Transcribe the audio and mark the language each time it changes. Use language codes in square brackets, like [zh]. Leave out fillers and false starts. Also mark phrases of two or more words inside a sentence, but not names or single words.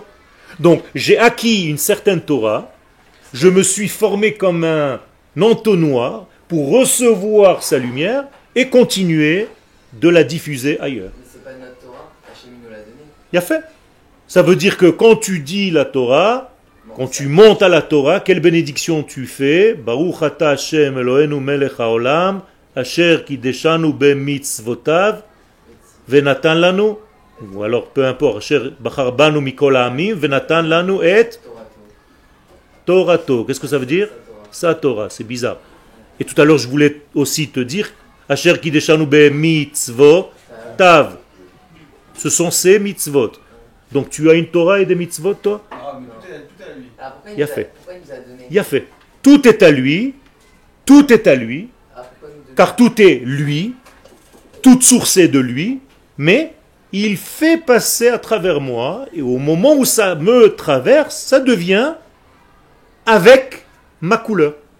[fr] Donc j'ai acquis une certaine Torah, je me suis formé comme un entonnoir pour recevoir sa lumière et continuer de la diffuser ailleurs. Mais c'est pas notre Torah, Hachem nous l'a donné. Il a fait. Ça veut dire que quand tu dis la Torah, quand tu montes à la Torah, quelle bénédiction tu fais? [he] ברוך אתה השם אלוהינו מלך העולם אשר קדשנו במצוותיו ונתן לנו, [fr] ou alors peu importe, [he] אשר בחר בנו מכל העמים ונתן לנו את תורתו. [fr] Qu'est-ce que ça veut dire? Sa Torah, c'est bizarre. Et tout à l'heure, je voulais aussi te dire, [he] אשר קדשנו במצוותיו. [fr] Ce sont ces mitzvot. Donc tu as une Torah et des mitzvot, toi? Ah, mais tout est à lui. Alors pourquoi Il a fait. pourquoi il nous a donné? Il a fait. Tout est à lui, tout est à lui, Alors pourquoi nous donner? car tout est lui, toute source est de lui, mais il fait passer à travers moi, et au moment où ça me traverse, ça devient avec ma couleur.